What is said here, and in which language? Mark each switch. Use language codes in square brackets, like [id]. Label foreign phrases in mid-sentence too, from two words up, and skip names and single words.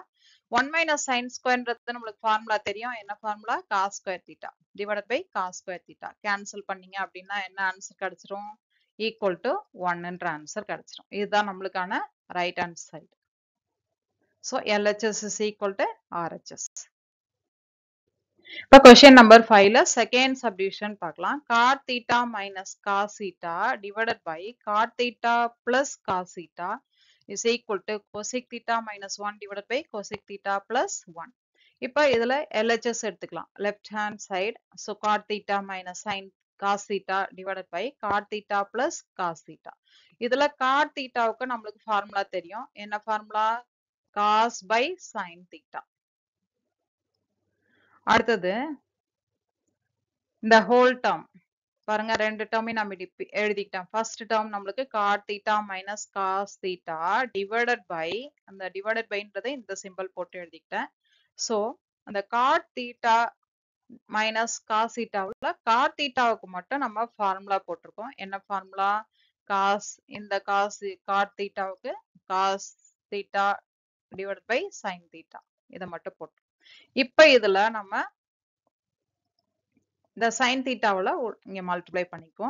[ta] 1 [en] minus sin square [ta] ன்றது நம்மளுக்கு ஃபார்முலா தெரியும். என்ன ஃபார்முலா? [en] cos square theta divided by cos square theta. [ta] கேன்சல் பண்ணீங்க அப்படின்னா என்ன ஆன்சர் கிடைச்சிரும்? [en] equal to 1 [ta] என்ற ஆன்சர் கிடைச்சிரும். இதுதான் நம்மளுக்கான [en] right hand side. So LHS is equal to RHS. [ta] இப்போ [en] question number [ta] 5ல [en] second subdivision [ta] பார்க்கலாம். [en] cot theta minus cos theta divided by cot theta plus cos theta is equal to cosec theta minus 1 divided by cosec theta plus 1. [ta] இப்போ இதுல LHS எடுத்துக்கலாம். [en] left hand side. So cot theta minus sin cos theta divided by cot theta plus cos theta. [ta] இதுல [en] cot theta [ta] வுக்கு நம்மளுக்கு ஃபார்முலா தெரியும். என்ன ஃபார்முலா? [en] cos by sin theta. [ta] அடுத்தது இந்த [en] whole term [ta] பாருங்க, ரெண்டு டேர்மே நம்ம எழுதிக்கிட்டோம். [en] first term [ta] நம்மளுக்கு [en] cot theta minus cos theta divided by, [ta] அந்த [en] divided by [ta] ன்றதை இந்த சிம்பிள் போட்டு எழுதிக்கிட்டேன். சோ அந்த [en] cot theta minus cos theta [ta] வுல [en] cot theta [ta] வுக்கு மட்டும் நம்ம ஃபார்முலா போட்டிருக்கோம். என்ன ஃபார்முலா? cos, இந்த [en] cot theta [ta] வுக்கு [en] cos theta divided by sin theta, [ta] இதை மட்டும் போட்டோம். இப்ப இதுல நம்ம இந்த [en] sin theta [ta] வால இங்க மல்டிப்ளை பண்ணிக்குவோம்.